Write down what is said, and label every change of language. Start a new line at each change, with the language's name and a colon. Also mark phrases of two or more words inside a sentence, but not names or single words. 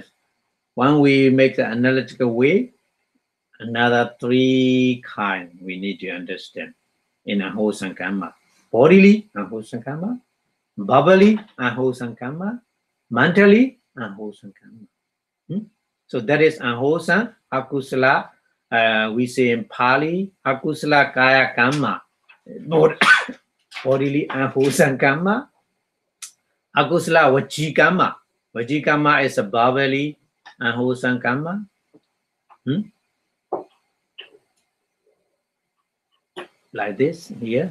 English: When we make the analytical way, another 3 kinds we need to understand in unwholesome karma: bodily unwholesome karma, bodily unwholesome karma, mentally unwholesome karma. So that is unwholesome akusala. We say in Pali,
Pali: akusala kaya karma,
English: bodily unwholesome karma.
Pali: Akusala vaji karma. Vaji karma
English: is a bodily unwholesome karma. Like this here.